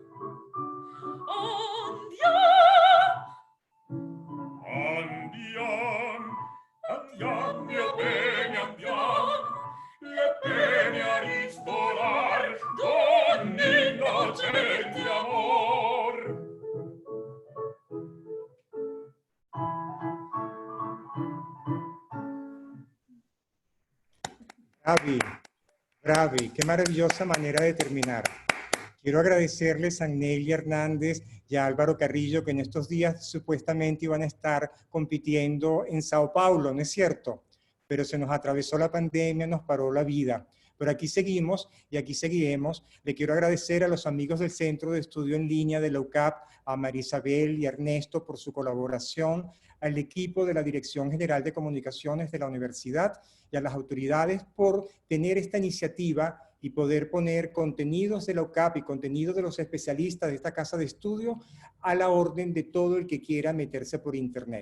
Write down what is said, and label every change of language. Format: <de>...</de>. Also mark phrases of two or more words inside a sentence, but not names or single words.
<it>andiam, andiam, mio bene, andiam, le pene a ristorar d'un innocente amor. Bravi, Bravi,</it> <es>qué maravillosa manera de terminar. Quiero agradecerles a Nelia Hernández y a Álvaro Carrillo, que en estos días supuestamente iban a estar compitiendo en Sao Paulo, ¿no es cierto? Pero se nos atravesó la pandemia, nos paró la vida. Pero aquí seguimos y aquí seguiremos. Le quiero agradecer a los amigos del Centro de Estudio en Línea de la UCAP, a Marisabel y a Ernesto por su colaboración, al equipo de la Dirección General de Comunicaciones de la Universidad y a las autoridades por tener esta iniciativa y poder poner contenidos de la UCAP y contenidos de los especialistas de esta casa de estudio a la orden de todo el que quiera meterse por internet.</es>